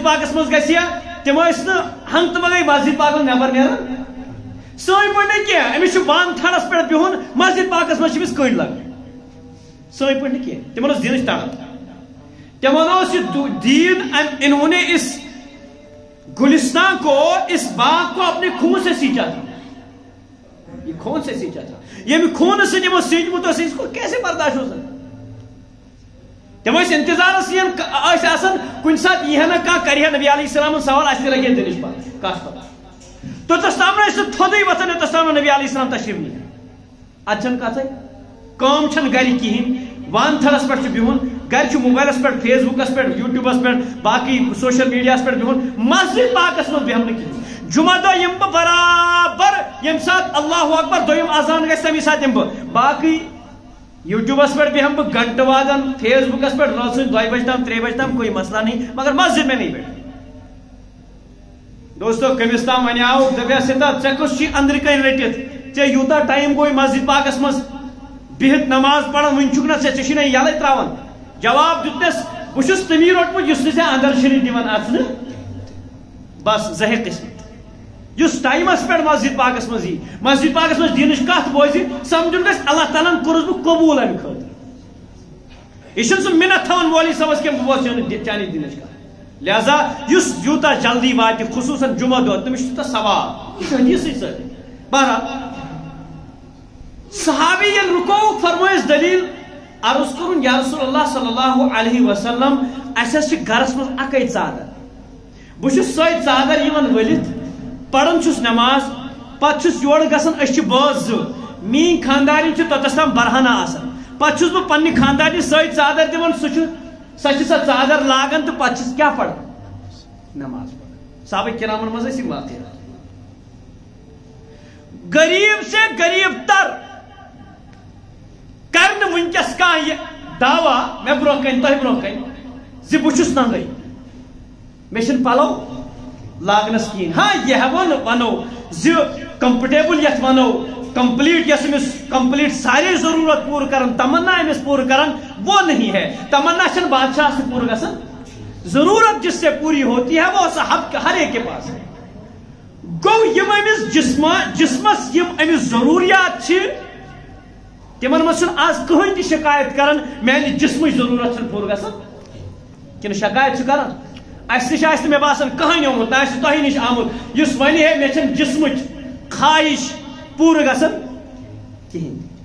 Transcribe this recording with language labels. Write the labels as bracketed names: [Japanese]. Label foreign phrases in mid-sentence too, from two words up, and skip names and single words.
[Kashmiri] پاکس منٛز گژھِ ہا تِم ٲسۍ نہٕ ہنگ تہٕ منگے مسجد پاکس نٮ۪بر نیران سٲنۍ پٲٹھۍ نہٕ کینٛہہ أمِس چھُ بانٛگ تھڑس پٮ۪ٹھ بِہُن مسجد پاکس منٛز چھِ أمِس کٔنڈۍ لگان سٲنۍ پٲٹھۍ نہٕ کینٛہہ تِمن اوس دیٖنٕچ تڑان تِمن اوس یہِ دیٖن [Urdu] انہوں نے اس گلستان کو اس باغ کو اپنے خون سے سینچا تھا یہ خون سے سینچا تھا [Kashmiri] ییٚمہِ خوٗنہٕ سۭتۍ یِمو سینچمُت اوس [Urdu] اس کو کیسے برداشت [Kashmiri] اوس تِم ٲسۍ انتظارس یِن ٲسۍ آسان کُنہِ ساتہٕ یی ہا نہٕ کانٛہہ کرِ ہا نبی علیہ السلامن سوال اَسہِ تہِ لگہِ ہا دِنٕچ کتھ پتہ توٚتس تام ٲسۍ نہٕ تھوٚدُے وۄتھان یوٚتس تام نبی علیہ السلام تشریف نِیہِ اتھ چھنہٕ کتھے کٲم چھنہٕ گرِ کِہیٖنۍ وان تھڑس پٮ۪ٹھ چھُ بِہُن گرِ چھُ موبایلس پٮ۪ٹھ فیس بُکس پٮ۪ٹھ یوٗٹیوٗبس پٮ۪ٹھ باقٕے [English] social media [Kashmiri] پٮ۪ٹھ بِہُن مسجد پاکس منٛز بیٚہمہٕ نہٕ کِہیٖنۍ جمعہ دۄہ یِمہٕ بہٕ برابر ییٚمہِ ساتہٕ [Arabic] اللہ اکبر [Kashmiri] دوٚیِم اذان گژھِ تمی ساتہٕ یِمہٕ بہٕ باقٕے یوٗٹیوٗبس پٮ۪ٹھ بیٚہمہٕ بہٕ گنٹہٕ وادن فیس بُکس پٮ۪ٹھ رٲژ 2 بجے تام 3 بجے تام [Urdu] کوئی مسئلہ نہیں مگر مسجد میں نہیں بیٹھ [Kashmiri] دوستو کٔمِس تام وَنیٛاو دَپیٛاس ژےٚ کُس چھُے أنٛدرٕ کَنۍ رٔٹِتھ ژےٚ یوٗتاہ ٹایم گوٚوٕے مسجد پاکس منٛز بِہِتھ نماز پران وُنہِ چھُکھ نا ژےٚ چھُے نا یَلے تراوان جواب دیُتنس بہٕ چھُس تٔمی روٚٹمُت یُس نہٕ ژےٚ اندر چھُنہٕ دِوان اژنہٕ بس زٲہِد قٕسمت یُس ٹایمس پٮ۪ٹھ مسجد پاکس منٛز یی مسجد پاکس منٛز دیٖنٕچ کتھ بوزِ سمجھُن گژھِ اللہ تعالیٰ ہن کوٚرُس بہٕ قبوٗل امہِ خٲطرٕ یہِ چھُنہٕ سُہ مِنت تھاوان مولوی صٲبس کینٛہہ بہٕ بوزٕ چانہِ دیٖنٕچ کتھ لہذا یُس یوٗتاہ جلدی واتہِ خصوٗصن جمعہ دۄہ تٔمِس چھُ تیوٗتاہ ثواب یہِ چھُ حدیٖثٕے سۭتۍ بہرحال صحابی ییٚلہِ رُکووُکھ فرمٲیس دلیٖل عرض کرُن [Arabic] یا رسول اللہ صلی اللہ علیہ وسلم [Kashmiri] اَسہِ حظ چھِ گرس منٛز اکے ژادر بہٕ چھُس سۄے ژادر یِوان ؤلِتھ پران چھُس نماز پتہٕ چھُس یورٕ گژھان أسۍ چھِ بٲژ 2 میٲنۍ خاندارِنۍ چھِ توٚتس تام برہنا آسان پتہٕ چھُس بہٕ پننہِ خاندارنہِ سۄے ژادر دِوان سۄ چھِ سۄ ژادر لاگان تہٕ پتہٕ چھِس کیاہ پران نماز پران صحابہ کرامن منٛز ٲسۍ یِم واقعات [Urdu] غریب سے غریب تر [Kashmiri] کر نہٕ وٕنکیٚس کانٛہہ یہِ دعوا مےٚ برونٛہہ کَنہِ تۄہہِ برونٛہہ کَنہِ زِ بہٕ چھُس ننٛگے مےٚ چھِنہٕ پلو لاگنس کِہیٖنۍ ہاں یہِ ہٮ۪مو نہٕ ونو زِ کمفٲٹیبل یتھ ونو کمپلیٹ یس أمِس کمپلیٹ سارے ضروٗرت پوٗرٕ کران تمنا أمِس پوٗرٕ کران [Urdu] وہ نہیں ہے تمنا [Kashmiri] چھنہٕ بادشاہس تہِ پوٗرٕ گژھان ضروٗرت [Urdu] جس سے پوٗری ہوتی ہے وہ ہر ایک کے پاس ہے [Kashmiri] گوٚو یِم أمِس جسمس یِم أمِس ضروٗریات چھِ تِمن منٛز چھُنہٕ آز کٕہٕنۍ تہِ شکایت کران میانہِ جسمٕچ ضروٗرت چھنہٕ پوٗرٕ گژھان کِنہٕ شکایت چھِ کران اَسہِ نِش آسہِ نہٕ مےٚ باسان کٕہٕنۍ آمُت نہ آسہِ تۄہہِ نِش آمُت یُس وَنہِ ہے مےٚ چھنہٕ جسمٕچ خواہش پوٗرٕ گژھان کِہیٖنۍ